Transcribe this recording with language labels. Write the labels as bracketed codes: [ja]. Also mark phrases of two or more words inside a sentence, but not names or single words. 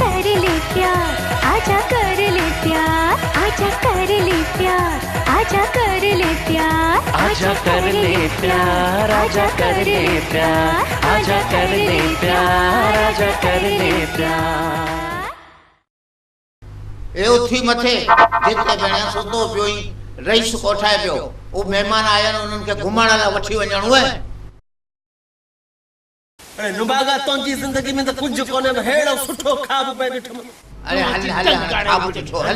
[hi] कर ले प्यार, आजा कर ले प्यार, आजा कर ले प्यार, आजा कर ले प्यार, आजा कर ले प्यार, आजा कर ले प्यार, आजा कर ले प्यार, आजा कर ले प्यार। [sd] ए उथी मथे जिते भेणिया सुतो पियो ई रईस कोठाए पियो। ओ मेहमान आया न उन्हनि खे घुमाइण लाइ वठी वञणो आहे। अरे नुबागा तुंहिंजी ज़िंदगी में त कुझु कोन्हे, हेड़ो सुठो ख़्वाब पे ॾिठो। अरे हल हल ख़्वाब ॾिठो, हल